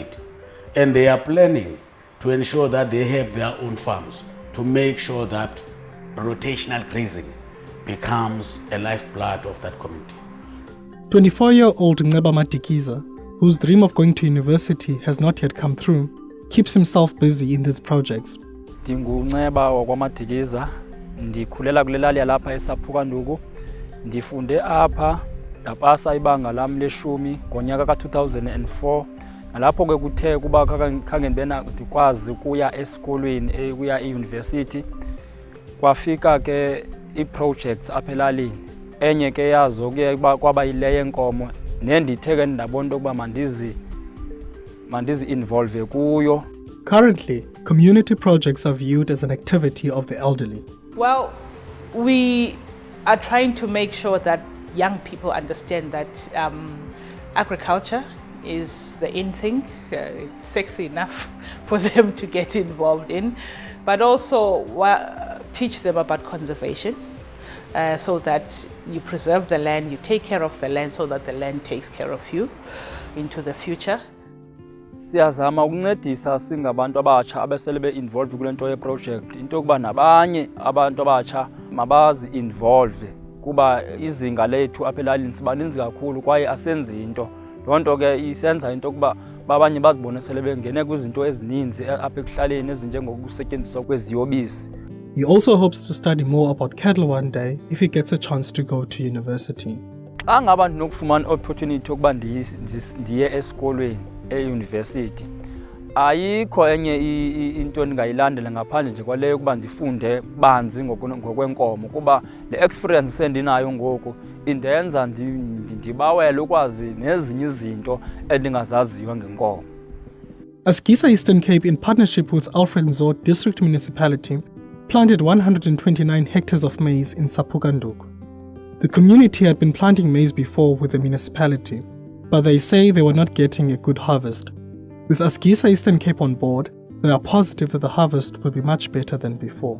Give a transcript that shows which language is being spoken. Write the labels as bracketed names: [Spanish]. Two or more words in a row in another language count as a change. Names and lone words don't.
[English] And they are planning to ensure that they have their own farms to make sure that rotational grazing becomes a lifeblood of that community. 24-year-old Nceba Madikiza, whose dream of going to university has not yet come through, keeps himself busy in these projects. [Xhosa] NdinguNceba wakwaMadikiza, ndikhulela kule lali yalapha eSaphukanduku. Ndifunde apha ndapasa ibanga lam leshumi ngonyaka ka-2004. Nalapho ke kuthe kuba khange ndikwazi ukuya esikolweni ukuya euniversity. Kwafika ke i-projects apha elalini. Enye ke yazo ke kwaba yile yenkomo nendithe ke ndabona into yokuba mandizi-involve kuyo. [English] Currently, community projects are viewed as an activity of the elderly. Well, we are trying to make sure that young people understand that agriculture is the in thing. It's sexy enough for them to get involved in, but also teach them about conservation so that you preserve the land, you take care of the land so that the land takes care of you into the future. [Xhosa] Siyazama ukuncedisa singabantu abatsha abesele be-involve kule nto ye-project into yokuba nabanye abantu abatsha mabazi-involve kuba izinga lethu apha elalini sibaninzi kakhulu kwaye asenzi into. Loo nto ke isenza into yokuba abanye bazibone sele bengene kwizinto ezininzi apha ekuhlaleni ezinjengokusetyenziswa kweziyobisi. [English] He also hopes to study more about cattle one day if he gets a chance to go to university. [Xhosa] Xa ngaba ndinokufumana opportunity yokuba ndiye esikolweni euniversity, ayikho enye into endingayilandela ngaphandle nje kwaleyo ukuba ndifunde banzi ngokwenkomo kuba le experience sendinayo ngoku indenza ndibawele ukwazi nezinye izinto endingazaziyo ngenkomo. [English] AsgiSA Eastern Cape, in partnership with Alfred Nzo District Municipality, planted 129 hectares of maize in Saphukanduku. The community had been planting maize before with the municipality, but they say they were not getting a good harvest. With AsgiSA Eastern Cape on board, they are positive that the harvest will be much better than before.